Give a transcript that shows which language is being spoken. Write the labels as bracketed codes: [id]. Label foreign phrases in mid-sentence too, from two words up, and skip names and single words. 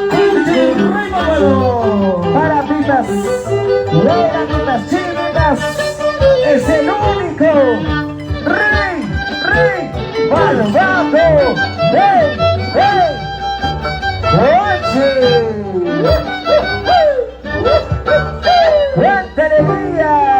[es] Para pipas, buenas pipas, chinas. Rey malvado. ¡Hey! ¡Oye! ¡Cuánta alegría!